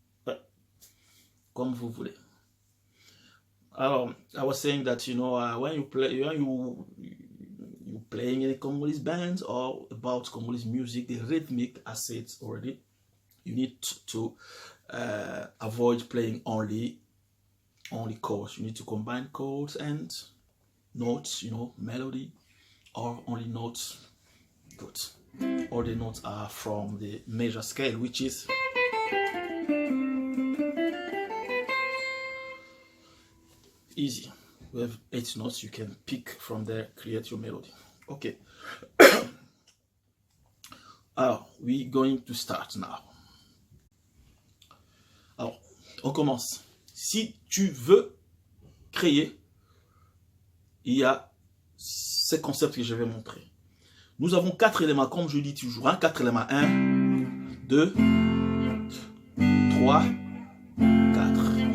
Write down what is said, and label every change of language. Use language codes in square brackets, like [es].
[fr] Ouais, comme vous voulez. Alors, [en] I was saying that, when you playing in a Congolese band or about Congolese music, the rhythmic, I said already, you need to avoid playing only chords. You need to combine chords and notes, melody, or only notes. Good. All the notes are from the major scale, which is easy. We have 8 notes. You can pick from there, create your melody. Okay. [fr] Alors, [en] we're going to start now. [fr] Alors, on commence. Si tu veux créer, il y a ces concepts que je vais montrer. Nous avons 4 éléments, comme je dis toujours. 4 éléments. 1, 2, 3, 4.